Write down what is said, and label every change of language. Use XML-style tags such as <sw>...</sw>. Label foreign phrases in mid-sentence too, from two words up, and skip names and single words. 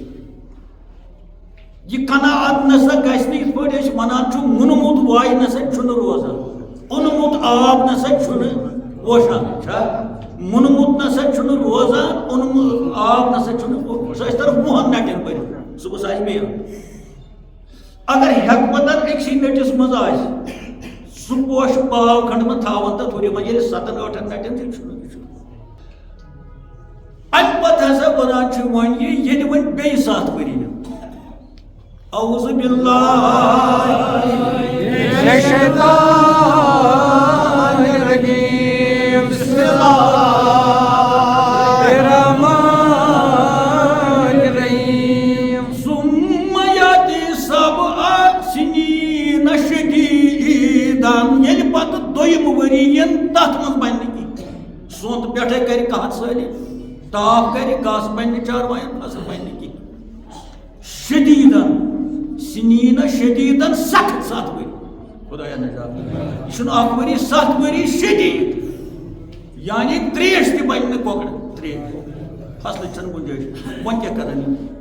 <ks>یہِ قناعت نسا گژھِ نہٕ یِتھ پٲٹھۍ أسۍ وَنان چھُ مُنمُت وایہِ نسا چھُنہٕ روزان اوٚنمُت آب نسا چھُنہٕ پوشان چھا مُنمُت نسا چھُنہٕ روزان اوٚنمُت آب نسا چھُنہٕ سُہ ٲسۍ تَن 10 نَٹٮ۪ن بٔرِتھ صُبحس آسہِ بیٚیہِ اگر حکمتَن أکسٕے نٔٹِس منٛز آسہِ سہ پوش پاو کھنڈ میں تھاون تک ہُرِ منٛز ییٚلہِ 7-8 نٹٮ۪ن تیٚلہِ چھُنہٕ اَمہِ پتہٕ ہسا وَنان چھِ وۄنۍ ییٚلہِ وۄنۍ بیٚیہِ 7 ؤری</ks> <ar>اعوذ باللہ من الشیطان الرجیم بسم اللہ الرحمن الرحیم ثم یاتی 7 سنین شدیداً</ar> <ks>ییٚلہِ پتہٕ دوٚیِم ؤری یِن تتھ منٛز بنہِ نہٕ کینٛہہ سونٛتہٕ پٮ۪ٹھے کرِ قحط سٲلی تاپھ کرِ گاسہٕ بنہِ نہٕ چاروایَن فصل بنہِ نہٕ کینٛہہ شدیداً</ks> <ar>سنین شدیداً</ar> <ks>سخت 7 ؤری خدایا نجات یہ چھُنہٕ 1 ؤری 7 ؤری شدید یعنی تریش تہِ بنہِ نہٕ کۄکرن تریش فصلٕچ چھنہٕ گُنجٲیش وۄنۍ کیٛاہ کرن یِم</ks>